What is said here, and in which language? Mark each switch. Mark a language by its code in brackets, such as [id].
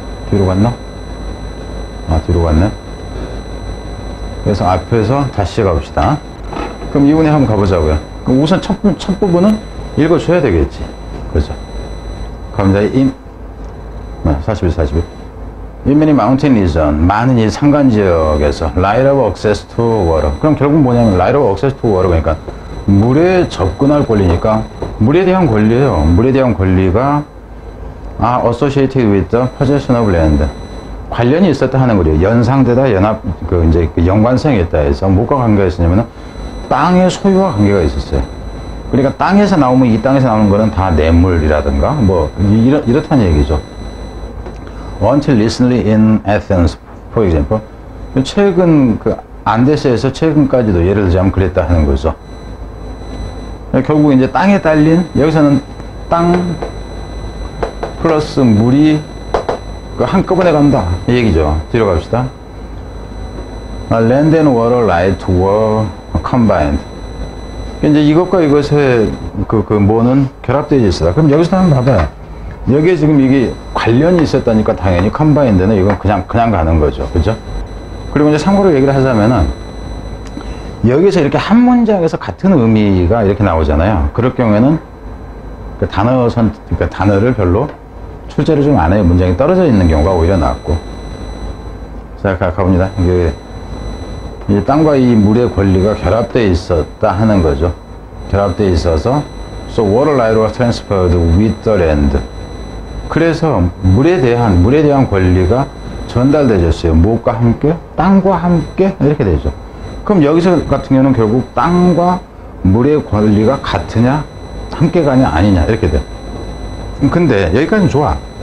[ko] 뒤로 갔나? 뒤로 갔네. 그래서 앞에서 다시 가봅시다. 그럼 이분에 한번 가보자고요. 그럼 우선 첫 부분은 읽어줘야 되겠지. 그죠? 갑니다. 41. [en] In many mountain region, [ko] 많은 이 산간 지역에서 [en] right of access to water. [ko] 그럼 결국 뭐냐면 [en] right of access to water. [ko] 그러니까 물에 접근할 권리니까 물에 대한 권리예요. 물에 대한 권리가 [en] associated with the possession of land. [ko] 관련이 있었다 하는 거죠. 연상되다, 이제 연관성이 있다 해서 뭐가 관계가 있었냐면은 땅의 소유와 관계가 있었어요. 그러니까 땅에서 나오면 이 땅에서 나오는 거는 다 뇌물이라든가 뭐 이렇다는 얘기죠. [en] Until recently in Athens, for example. [ko] 최근 안데스에서 최근까지도 예를 들자면 그랬다 하는 거죠. 결국 이제 땅에 딸린 여기서는 땅 플러스 물이 한꺼번에 간다 이 얘기죠. 뒤로 갑시다. [en] Land and water right were combined. [ko] 이제 이것과 이것의 뭐는 결합되어 있어요. 그럼 여기서 한번 봐봐요. 여기에 지금 이게 관련이 있었다니까 당연히 컴바인드는 이건 그냥 가는 거죠. 그죠? 그리고 이제 참고로 얘기를 하자면은 여기서 이렇게 한 문장에서 같은 의미가 이렇게 나오잖아요. 그럴 경우에는 그 그러니까 단어를 별로 출제를 좀 안 해요. 문장이 떨어져 있는 경우가 오히려 낫고. 자, 가봅니다. 이 땅과 이 물의 권리가 결합되어 있었다 하는 거죠. 결합되어 있어서 [en] So water right was transferred with the land. [ko] 그래서 물에 대한 권리가 전달되졌어요. 무엇과 함께? 땅과 함께? 이렇게 되죠. 그럼 여기서 같은 경우는 결국 땅과 물의 권리가 같으냐? 함께 가냐? 아니냐? 이렇게 돼요. 근데 여기까지는 좋아.